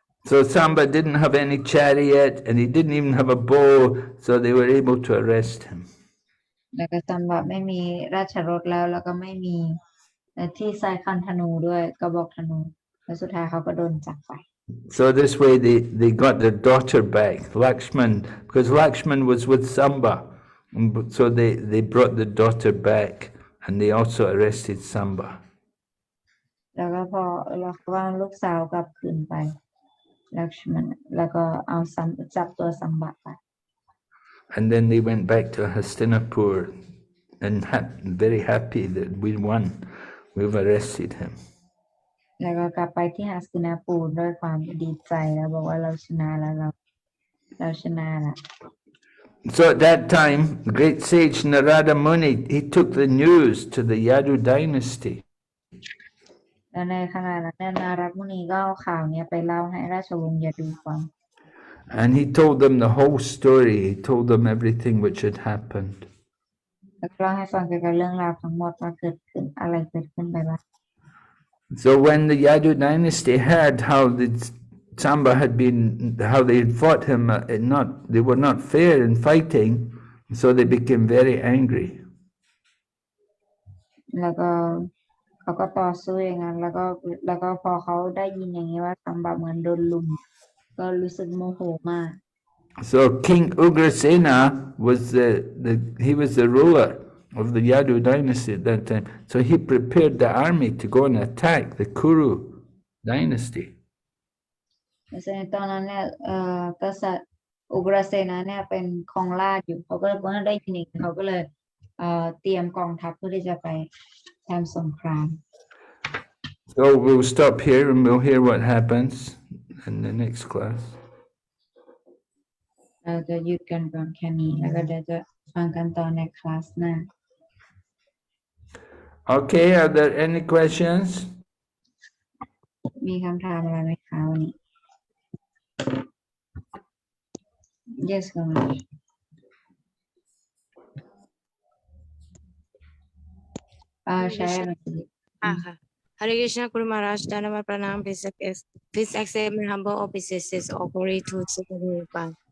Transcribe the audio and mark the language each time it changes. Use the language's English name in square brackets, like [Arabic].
[English] So Samba didn't have any chariot and he didn't even have a bow, so they were able to arrest him. [Thai] แล้วก็ซัมบาไม่มีราชรถแล้วก็ไม่มีที่ใส่คันธนูด้วยกระบอกธนูแล้วสุดท้ายเขาก็โดนจับไป [English] So this way they got their daughter back, Lakshman, because Lakshman was with Samba. So they brought the daughter back and they also arrested Samba. [Thai] แล้วก็พอเราว่าลูกสาวกลับคืนไปลักษมันแล้วก็เอาจับตัวซัมบาไป [English] And then they went back to Hastinapur and very happy that we won. We've arrested him. [Thai] แล้วก็กลับไปที่หัสตินาปูรด้วยความดีใจแล้วบอกว่าเราชนะแล้วเราชนะแล้ว [English] So at that time, the great sage Narada Muni, he took the news to the Yadu dynasty. [Thai] แล้วในขณะนั้นนารัตมุนีก็เอาข่าวนี้ไปเล่าให้ราชวงศ์ยดูฟัง [English] And he told them the whole story. He told them everything which had happened. [Thai] แล้วก็เล่าให้ฟังเกี่ยวกับเรื่องราวทั้งหมดว่าเกิดขึ้นอะไรเกิดขึ้นไปบ้าง [English] So when the Yadu dynasty heard how the Samba had been, how they had fought him, they were not fair in fighting, so they became very angry. [Thai] แล้วก็เขาก็ต่อสู้อย่างนั้นแล้วก็พอเขาได้ยินอย่างนี้ว่าซัมบะเหมือนโดนลุมก็รู้สึกโมโหมาก [English] So King Ugrasena was he was the ruler of the Yadu dynasty at that time. So he prepared the army to go and attack the Kuru dynasty. [Thai] ในตอนนั้นเนี่ยกษัตริย์อุกรเสนาเนี่ยเป็นครองราชย์อยู่เขาก็เลยเมื่อได้ยินอย่างนี้เขาก็เลยเตรียมกองทัพเพื่อที่จะไปทำสงคราม [English] So we'll stop here and we'll hear what happens in the next class. [Thai] เราจะหยุดกันก่อนแค่นี้แล้วก็เดี๋ยวจะฟังกันต่อในคลาสหน้า [English] Okay, are there any questions? [Thai] มีคำถามอะไรไหมคะวันนี้ Yes ก่อนใช่ไหม [English] ค่ะ Hare Krishna Guru Maharaj, Dhanava Pranam, please accept my humble obeisances or glory to Chittamurgan.